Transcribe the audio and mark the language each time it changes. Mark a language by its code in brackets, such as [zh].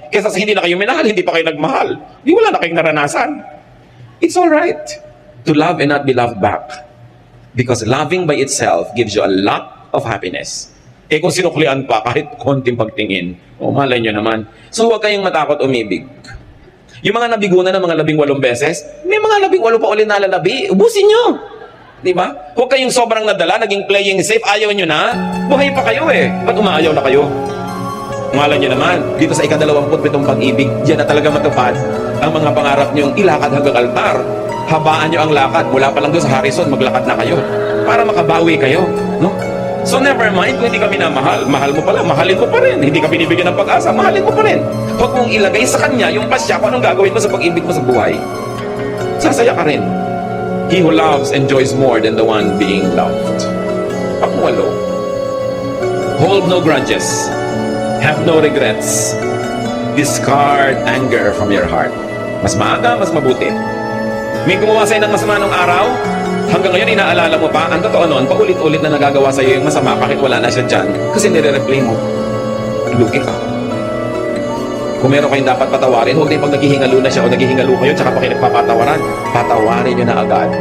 [tl] Kaysa sa hindi na kayo minahal, hindi pa kayo nagmahal. Di wala na kayong naranasan. [en] It's alright to love and not be loved back. Because loving by itself gives you a lot of happiness. [tl] Kung sinuklian pa, kahit konting pagtingin, malay nyo naman. So huwag kayong matakot umibig. Yung mga nabigunan ng mga 18 beses, may mga 18 pa ulit na lalabi. Ubusin nyo. Diba? Huwag kayong sobrang nadala, naging playing safe, ayaw nyo na. Buhay pa kayo eh. Ba't umaayaw na kayo? Malay nyo naman, dito sa ika-27 pag-ibig, diyan na talaga matupad ang mga pangarap nyong ilakad hanggang altar. Habaan nyo ang lakad. Mula pa lang doon sa Harrison, maglakad na kayo. Para makabawi kayo. No? [en] So never mind [tl] kung hindi ka minamahal. Mahal mo pala, mahalin mo pa rin. Hindi ka binibigyan ng pag-asa, mahalin mo pa rin. Huwag mong ilagay sa kanya yung pasya kung anong gagawin mo sa pag-ibig mo sa buhay. Sasaya ka rin. [en] He who loves enjoys more than the one being loved. [tl] Pangwalo. [en] Hold no grudges. Have no regrets. Discard anger from your heart. [tl] Mas maaga, mas mabuti. May gumawa sa'yo ng masama nung araw, hanggang ngayon inaalala mo pa, ang totoo noon, paulit-ulit na nagagawa sa'yo yung masama kahit wala na siya dyan, kasi nire-replay mo. Lugi ka. Kung meron kayong dapat patawarin, huwag na yung pag naghihingalo na siya o naghihingalo kayo, tsaka pa kayo nagpapatawaran, patawarin nyo na agad.